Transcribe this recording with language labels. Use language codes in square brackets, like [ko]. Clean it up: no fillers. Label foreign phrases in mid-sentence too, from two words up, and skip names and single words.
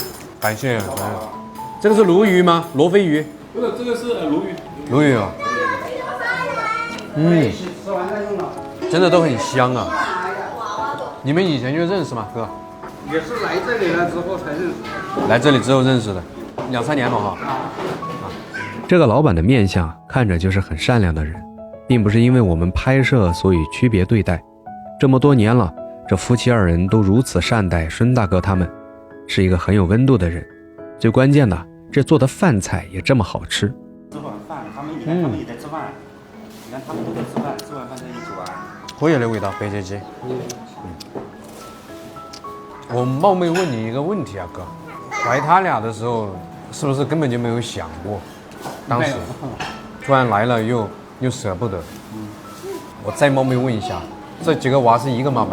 [zh] 感謝。這個是鱸魚嗎？羅非魚？不是，這個是鱸魚。鱸魚啊。真的都很香啊。你們以前就認識嗎，哥？也是來這裡了之後才認識。來這裡之後認識的，2-3年了哈。這個老闆的面相看着就是很善良的人，並不是因為我們拍攝所以區別對待。這麼多年了，這夫妻二人都如此善待孫大哥他們，是一個很有溫度的人。最關鍵的，這做的飯菜也這麼好吃。吃完飯，他們也在吃飯，你看他們都在吃飯，吃完飯在一起玩。可以的味道，白切雞。我冒昧問你一個問題啊，哥，懷他倆的時候，是不是根本就沒有想過？當時突然來了又捨不得。我再冒昧問一下，這幾個娃是一個媽媽？